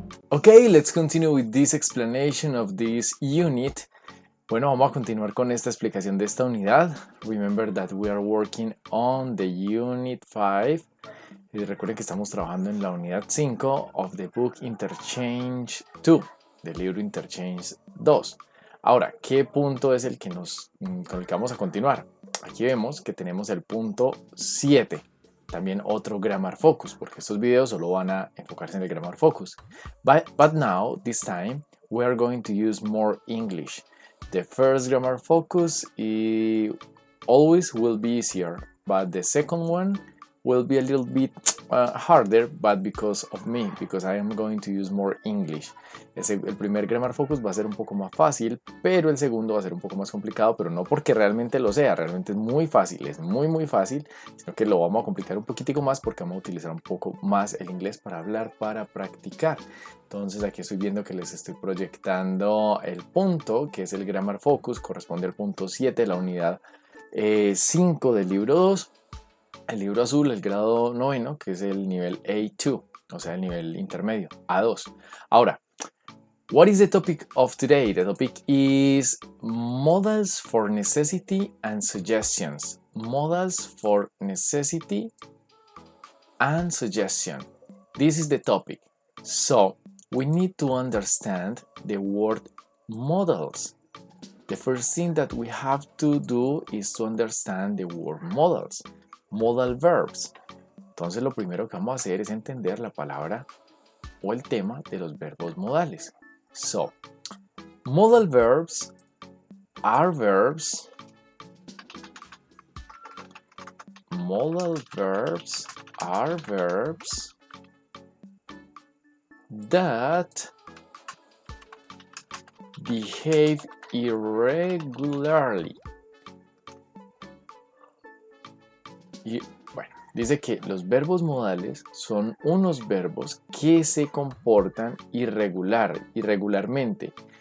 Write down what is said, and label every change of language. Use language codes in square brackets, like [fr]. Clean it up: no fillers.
[en] Okay, let's continue with this explanation of this unit. [es] Bueno, vamos a continuar con esta explicación de esta unidad. [en] Remember that we are working on the unit 5. [es] Y recuerden que estamos trabajando en la unidad 5 [en] of the book Interchange 2, [es] del libro Interchange 2. Ahora, ¿qué punto es el que con el que vamos a continuar? Aquí vemos que tenemos el punto 7. También otro Grammar Focus, porque estos videos solo van a enfocarse en el Grammar Focus. [en] But now, this time, we are going to use more English. The first Grammar Focus always will be easier, but the second one will be a little bit harder, but because of me, because I am going to use more English. [es] El primer Grammar Focus va a ser un poco más fácil, pero el segundo va a ser un poco más complicado, pero no porque realmente lo sea, realmente es muy fácil, es muy fácil, sino que lo vamos a complicar un poquitico más porque vamos a utilizar un poco más el inglés para hablar, para practicar. Entonces aquí estoy viendo que les estoy proyectando el punto, que es el Grammar Focus, corresponde al punto 7 de la unidad 5 del libro 2. El libro azul, el grado 9, que es el nivel A2, o sea, el nivel intermedio, A2. [en] Ahora, what is the topic of today? The topic is modals for necessity and suggestions. Modals for necessity and suggestion. This is the topic. So, we need to understand the word modals. The first thing that we have to do is to understand the word modals. Modal verbs. [es] Entonces lo primero que vamos a hacer es entender la palabra o el tema de los verbos modales. [en] So, modal verbs are verbs. Modal verbs are verbs that behave irregularly. [es] Y bueno, dice que los verbos modales son unos verbos que se comportan irregularmente.